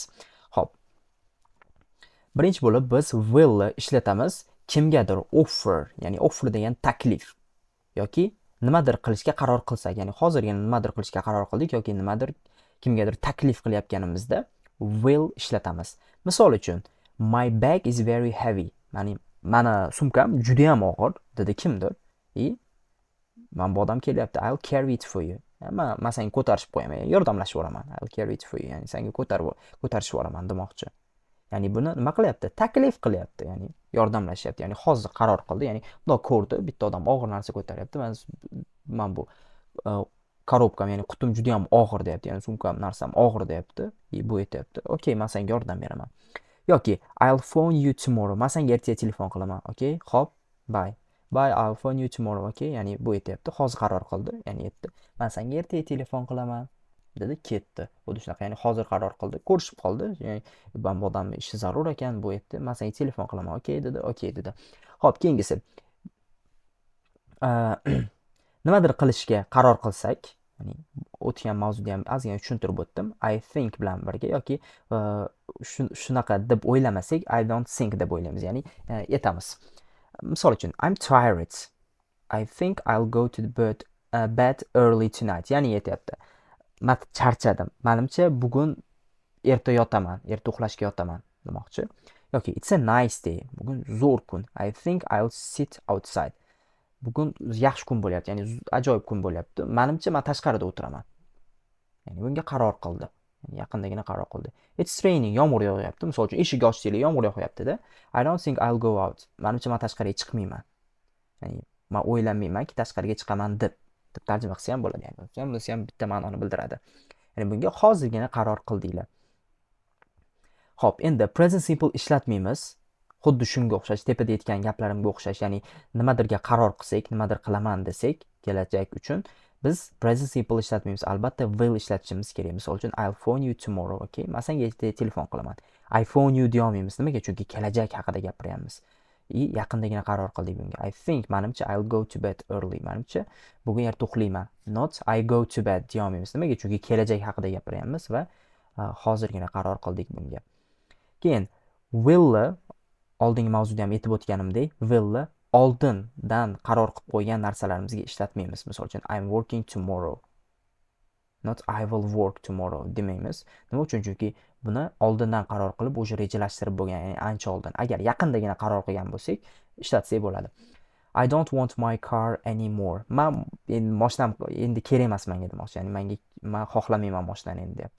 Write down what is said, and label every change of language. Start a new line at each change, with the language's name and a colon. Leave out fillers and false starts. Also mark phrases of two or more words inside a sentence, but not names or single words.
Uzbek: Xo'p, birinchi bo'lib biz willni ishlatamiz kimgadir offer, ya'ni offer degan taklif yoki nimadir qilishga qaror qilsak, ya'ni hozirgina nimadir qilishga qaror qildik yoki nimadir kimgadir taklif qilayotganimizda will ishlatamiz. Misol uchun,
English: my bag is very heavy.
Uzbek: Mana sumkam juda ham og'ir, dedi kimdir. Man bu odam kelyapti.
English: I'll carry it for you.
Uzbek: Man senga ko'tarishib qo'yaman, yordamlashib yuboraman.
English: I'll carry it for you.
Uzbek: Ya'ni senga ko'tarishib yuboraman demoqchi. Ya'ni buni nima qilyapti? Taklif qilyapti, ya'ni yordamlashyapti. Ya'ni hozir qaror qildi, ya'ni bundoq ko'rdi, bitta odam og'ir narsa ko'taryapti. Men bu korobkam, ya'ni qutum juda ham og'ir deyapti. Ya'ni sumkam, narsam og'ir deyapti. Bu aytyapti. Okay, men senga yordam beraman.
English: Yoki I'll phone you tomorrow.
Uzbek: Men senga ertaga telefon qilaman. Okay? Xo'p,
English: bye. Bye, I'll phone you tomorrow.
Uzbek: Okay? Ya'ni bu aytyapti. Hozir qaror qildi, ya'ni aytdi. Men senga ertaga telefon qilaman. Dedi, ketdi. Xuddi shunaqa, ya'ni hozir qaror qildi, ko'rishib qoldi. Ya'ni bu odamning ishi zarur ekan, bu aytdi. Men senga telefon qilaman. Okay dedi, okay dedi. Xo'p, keyingisi. Nimadir qilishga qaror qilsak, ya'ni o'tgan mavzuda ham ozgina tushuntirib o'tdim.
English: I think
Uzbek: bilan birga yoki shunaqa deb o'ylamasak,
English: I don't think
Uzbek: deb o'ylaymiz, ya'ni aytamiz. Misol uchun,
English: I'm tired. I think I'll go to bed early tonight.
Uzbek: Ya'ni aytyapti. Men charchadim. Menimcha bugun erta yotaman, erta uxlashga yotaman demoqchi.
English: Yoki it's a nice day.
Uzbek: Bugun zo'r kun.
English: I think I'll sit outside.
Uzbek: Bugun yaxshi kun bo'lyapti, ya'ni ajoyib kun bo'lyapti. Menimcha men tashqarida o'tiraman. Ya'ni bunga qaror qildi. Ya'ni yaqindagina qaror qildi.
English: It's raining,
Uzbek: yomg'ir yog'yapti. Misol uchun, eshik ochsanglar yomg'ir yog'yapti-da.
English: I don't think I'll go out.
Uzbek: Menimcha men tashqariga chiqmayman. Ya'ni men o'ylamaymanki tashqariga chiqaman deb tarjima qilsa ham bo'ladi. Ya'ni bunisi ham bitta ma'noni bildiradi. Ya'ni bunga hozirgina qaror qildinglar. Xo'p, endi
English: present simple
Uzbek: ishlatmaymiz. Xuddi shunga o'xshash, tepada aytgan gaplarimga o'xshash, ya'ni nimadirga qaror qilsak, nimadir qilaman desak, kelajak uchun biz
English: present simple
Uzbek: ishlatmaymiz. Albatta will ishlatishimiz kerak. Misol uchun
English: I'll phone you tomorrow, okay?
Uzbek: Men senga telefon qilaman.
English: I phone you
Uzbek: deya olmaymiz. Nimaga? Chunki kelajak haqida gapiryapmiz. Yaqindagina qaror qildik bunga.
English: I think, menimcha I'll go to bed early.
Uzbek: Menimcha bugun erta uxlayman.
English: Not I go to bed
Uzbek: deya olmaymiz. Nimaga? Chunki kelajak haqida gapiryapmiz va hozirgina qaror qildik bunga. Keyin will oldingi mavzuda ham aytib o'tganimdek, willni oldindan qaror qilib qo'ygan narsalarimizga ishlatmaymiz. Misol uchun
English: I'm working tomorrow. Not I will work tomorrow demaymiz.
Uzbek: Nima uchun? Chunki buni oldindan qaror qilib, o'sha rejalashtirib bo'lgan, ya'ni ancha oldin. Agar yaqindagina qaror qilgan bo'lsak, ishlatsak bo'ladi.
English: I don't want my car anymore.
Uzbek: Men endi mashinam endi kerak emas menga demoqchi. Ya'ni men xohlamayman mashinani endi deyapti.